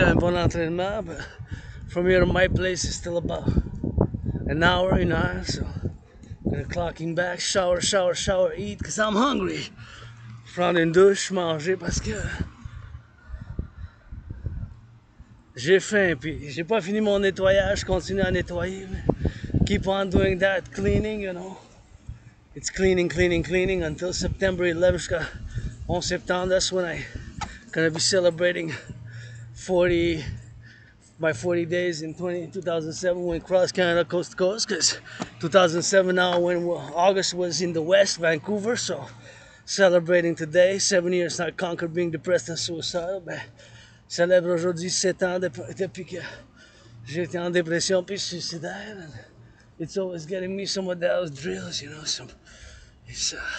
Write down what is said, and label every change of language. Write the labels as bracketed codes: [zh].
[fr] Un bon entraînement, [en] but from here to my place is still about an hour, so I'm gonna clocking back, shower, eat, cause I'm hungry. [fr] Prendre une douche, manger, parce que j'ai faim, puis j'ai pas fini mon nettoyage, je continue à nettoyer. [en] Keep on doing that cleaning, It's cleaning until September 11th, [fr] jusqu'à 11 septembre. [en] That's when I'm gonna be celebrating my 40 days in 2007 when cross Canada coast to coast, because 2007 now when August was in the west, Vancouver, so celebrating today, 7 years not conquered being depressed and suicidal, [fr] ben, célèbre aujourd'hui 7 ans depuis que j'ai été en dépression puis suicidaire, [en] and it's always getting me some of those drills, it's